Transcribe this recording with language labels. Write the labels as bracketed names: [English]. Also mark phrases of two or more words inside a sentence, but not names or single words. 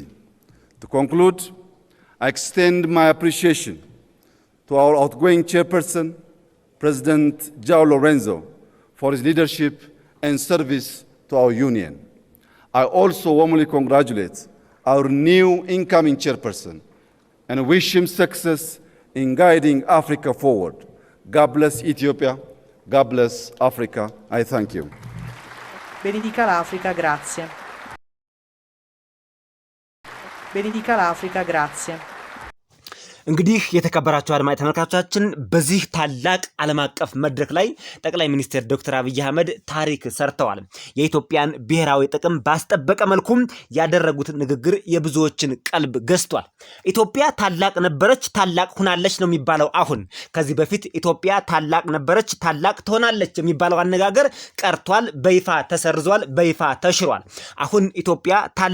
[English] To conclude, I extend my appreciation to our outgoing chairperson, President João Lourenço, for his leadership and service to our union. I also warmly congratulate our new incoming chairperson and wish him success in guiding Africa forward. God bless Ethiopia. God bless Africa. I thank you. [Italian] Benedica l'Africa, grazie. Benedica l'Africa, grazie. [Amharic] እንግዲህ የተከበራችሁ አድማጭ ተመልካቾቻችን በዚህ ታላቅ ዓለም አቀፍ መድረክ ላይ ጠቅላይ ሚኒስትር ዶክተር አብይ አህመድ ታሪክ ሰርተዋል። የኢትዮጵያን ብሔራዊ ጥቅም ባስጠበቀ መልኩ ያደረጉት ንግግር የብዙዎችን ቀልብ ገዝቷል። ኢትዮጵያ ታላቅ ነበረች፣ ታላቅ ሆናለች ነው የሚባለው። አሁን ከዚህ በፊት ኢትዮጵያ ታላቅ ነበረች፣ ታላቅ ትሆናለች የሚባለው አነጋገር ቀርቷል፣ በይፋ ተሰርዟል፣ በይፋ ተሽሯል። አሁን ኢትዮጵያ ታላቅ